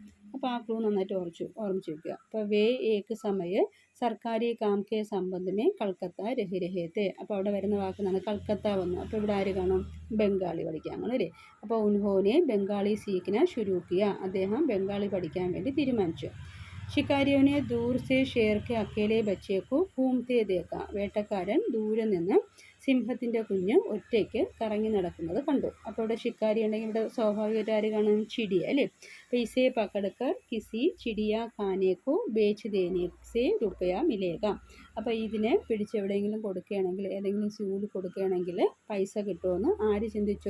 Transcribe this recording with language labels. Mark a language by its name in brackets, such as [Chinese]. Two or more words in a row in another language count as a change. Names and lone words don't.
[Malayalam] അപ്പോൾ ആ ക്ലൂ നന്നായിട്ട് ഓർമ്മിച്ച് വയ്ക്കുക. അപ്പോൾ [Hindi] वे एक समय सरकारी काम के संबंध में कलकत्ता रही रहते. [Malayalam] അപ്പോൾ അവിടെ വരുന്ന വാക്കെന്നാണ് കൽക്കത്ത വന്നു. അപ്പോൾ ഇവിടെ ആര് കാണും? ബംഗാളി പഠിക്കാൻ കാണും അല്ലേ. അപ്പോൾ [Hindi] उन्होंने बंगाली सीखना शुरू किया. [Malayalam] അദ്ദേഹം ബംഗാളി പഠിക്കാൻ വേണ്ടി തീരുമാനിച്ചു. [Hindi] शिकारियों ने दूर से शेर के अकेले बच्चे को घूमते देखा. [Malayalam] വേട്ടക്കാരൻ ദൂരെ നിന്ന് സിംഹത്തിൻ്റെ കുഞ്ഞ് ഒറ്റയ്ക്ക് കറങ്ങി നടക്കുന്നത് കണ്ടു. അപ്പോൾ ഇവിടെ ശിക്കാരി ഉണ്ടെങ്കിൽ ഇവിടെ സ്വാഭാവികമായിട്ട് ആര് കാണും? ചിടിയ അല്ലേ. [Hindi] അപ്പോൾ इसे पकड़कर किसी चिड़िया खाने को बेच देने से रुपया मिलेगा. [Malayalam] അപ്പോൾ ഇതിനെ പിടിച്ചെവിടെയെങ്കിലും കൊടുക്കുകയാണെങ്കിൽ, ഏതെങ്കിലും സൂവിൽ കൊടുക്കുകയാണെങ്കിൽ പൈസ കിട്ടുമെന്ന് ആര് ചിന്തിച്ചു?